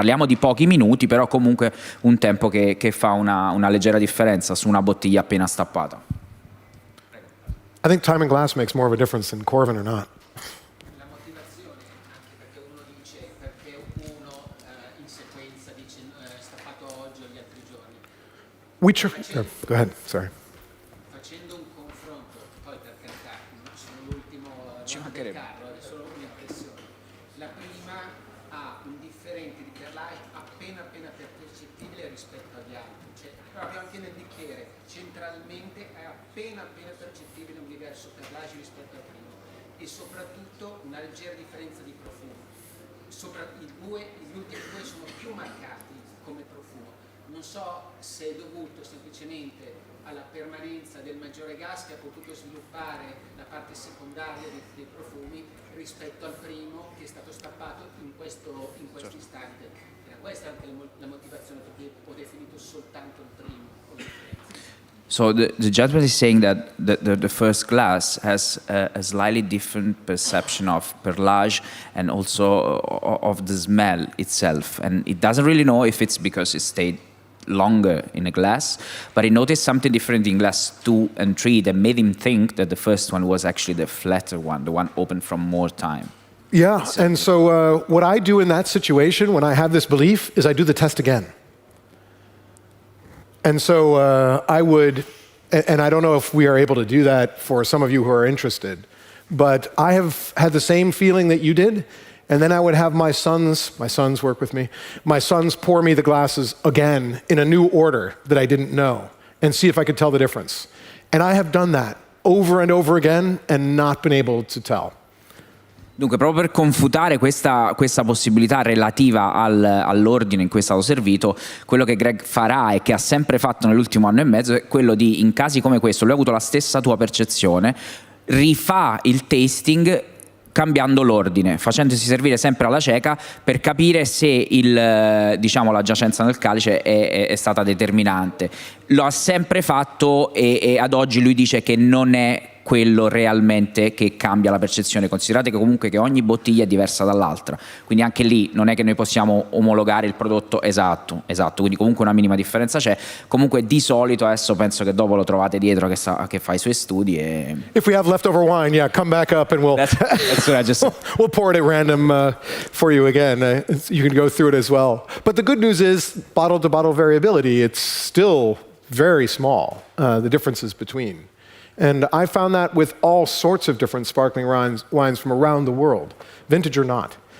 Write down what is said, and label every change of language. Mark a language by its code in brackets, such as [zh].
[it] Parliamo di pochi minuti, però comunque un tempo che fa una leggera differenza su una bottiglia appena stappata. [en] I think time in glass makes more of a difference than Coravin or not. [it] La motivazione, anche perché uno dice, perché uno in sequenza dice stappato oggi o gli altri giorni. [en] Go ahead, sorry. [it] Facendo un confronto, poi per carità, sono l'ultimo Ci del mancherebbe. carro, è solo un'impressione. La prima ha un differente di perlage appena percettibile rispetto agli altri, cioè proprio anche nel bicchiere, centralmente è appena percettibile un diverso perlage rispetto al primo e soprattutto una leggera differenza di profumo. Gli ultimi due sono più marcati come profumo. Non so se è dovuto semplicemente alla permanenza del maggiore gas che ha potuto sviluppare la parte secondaria dei profumi rispetto al primo che è stato stappato in questo istante. Era questa anche la motivazione per cui ho definito soltanto il primo. [en] So the gentleman is saying that the first glass has a slightly different perception of perlage and also of the smell itself. And it doesn't really know if it's because it stayed longer in a glass, but he noticed something different in glass 2 and 3 that made him think that the first one was actually the flatter one, the one open from more time. Yeah, and so what I do in that situation when I have this belief is I do the test again. And so I would, and I don't know if we are able to do that for some of you who are interested, but I have had the same feeling that you did, and then I would have my sons work with me, my sons pour me the glasses again in a new order that I didn't know, and see if I could tell the difference. And I have done that over and over again and not been able to tell. [it] Dunque, proprio per confutare questa possibilità relativa all'ordine in cui è stato servito, quello che Greg farà e che ha sempre fatto nell'ultimo anno e mezzo è quello di, in casi come questo, lui ha avuto la stessa tua percezione, rifà il tasting cambiando l'ordine, facendosi servire sempre alla cieca per capire se la giacenza nel calice è stata determinante. Lo ha sempre fatto e ad oggi lui dice che non è quello realmente che cambia la percezione. Considerate che comunque che ogni bottiglia è diversa dall'altra, quindi anche lì non è che noi possiamo omologare il prodotto esatto, quindi comunque una minima differenza c'è. Comunque di solito adesso penso che dopo lo trovate dietro che fa i suoi studi e [en] If we have leftover wine, yeah, come back up and that's what I just we'll pour it at random for you again. You can go through it as well. But the good news is bottle-to-bottle variability, it's still very small, the differences between. And I found that with all sorts of different sparkling wines from around the world, vintage or not.